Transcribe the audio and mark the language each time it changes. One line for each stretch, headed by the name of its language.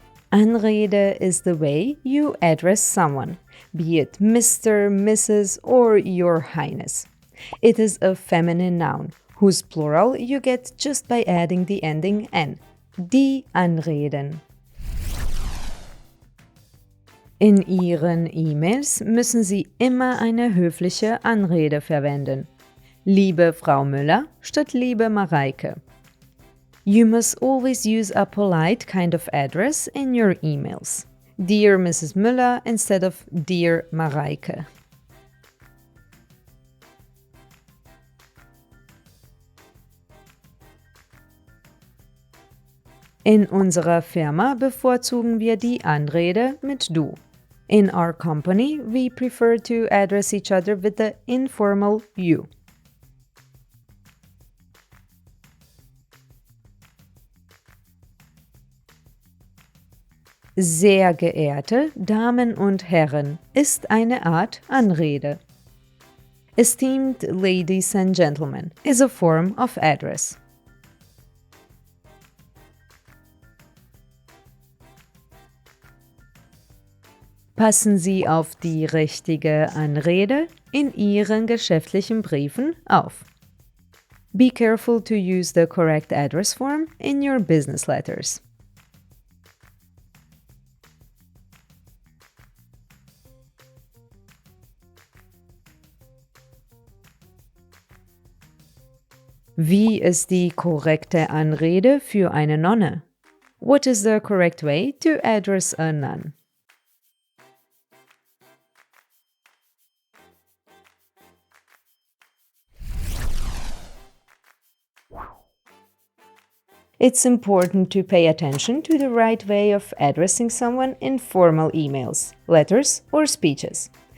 English: Anrede is the way you address someone, be it Mr., Mrs., or Your Highness. It is a feminine noun, whose plural you get just by adding the ending n.
German: Die Anreden. In Ihren E-Mails müssen Sie immer eine höfliche Anrede verwenden. Liebe Frau Müller statt liebe Mareike.
English: You must always use a polite kind of address in your emails. Dear Mrs. Müller instead of Dear Mareike.
German: In unserer Firma bevorzugen wir die Anrede mit du.
English: In our company, we prefer to address each other with the informal you.
German: Sehr geehrte Damen und Herren ist eine Art Anrede.
English: Esteemed ladies and gentlemen is a form of address.
German: Passen Sie auf die richtige Anrede in Ihren geschäftlichen Briefen auf.
English: Be careful to use the correct address form in your business letters.
German: Wie ist die korrekte Anrede für eine Nonne?
English: What is the correct way to address a nun? It's important to pay attention to the right way of addressing someone in formal emails, letters, or speeches.